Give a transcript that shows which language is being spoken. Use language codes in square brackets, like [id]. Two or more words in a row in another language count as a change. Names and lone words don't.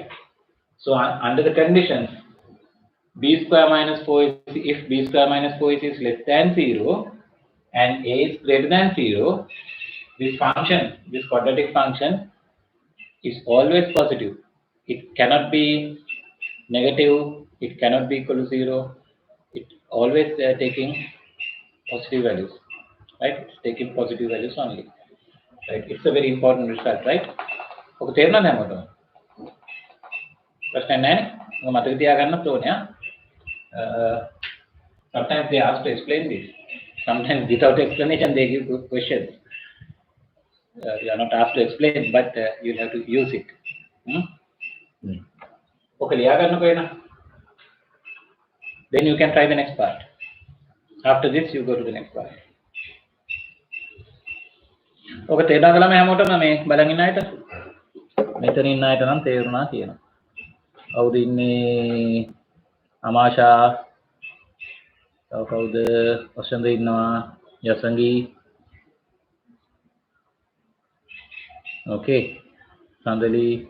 [en] So under the conditions b square minus 4 if b square minus 4 is less than 0 and a is greater than 0, this function, this quadratic function is always positive. It cannot be negative, it cannot be equal to 0. It always taking positive values, right? It's taking positive values only, right? It's a very important result, right? [si] ඔක තේරුණාද හැමෝටම? ප්‍රශ්න නැහැ නේ? මතක තියාගන්නත් ඕනේ. [en] Sometimes they ask to explain this. Sometimes without explanation they give good questions. You are not asked to explain, but you'll have to use it. [si] Okay, ලියාගන්නකෝ එන. [en] Then you can try the next part. After this, you go to the next part. [si] ඔක තේරුණා කළාම හැමෝටම මේ බලන් ඉන්න අයට මෙතන ඉන්න අයට නම් තේරුණා කියනවා. කවුද ඉන්නේ? අමාෂා, තව කවුද? වසන්ත ඉන්නවා, යසංගී. Okay, සඳලි.